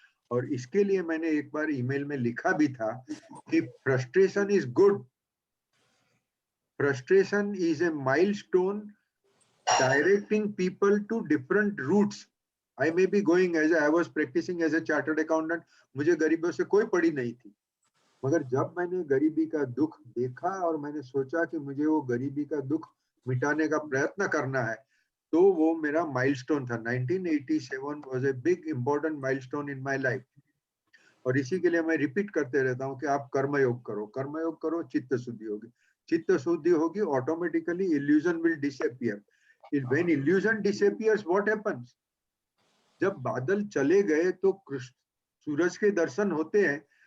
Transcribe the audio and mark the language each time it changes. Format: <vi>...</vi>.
<hi>और इसके लिए मैंने एक बार ईमेल में लिखा भी था कि</hi> <en>Frustration is good, frustration is a milestone directing people to different routes. I may be going as I was practicing as a chartered accountant,</en> <hi>मुझे गरीबों से कोई पड़ी नहीं थी, मगर जब मैंने गरीबी का दुख देखा और मैंने सोचा कि मुझे वो गरीबी का दुख मिटाने का प्रयत्न करना है, तो वो मेरा माइलस्टोन था।</hi> <en>1987 was a big important milestone in my life।</en> <hi>और इसी के लिए मैं रिपीट करते रहता हूँ कि आप कर्मयोग करो, कर्मयोग करो, चित्त शुद्धि होगी, चित्त शुद्धि होगी,</hi> <en>Automatically illusion will disappear. When illusion disappears what happens?</en> <hi>जब बादल चले गए तो सूरज के दर्शन होते हैं।</hi>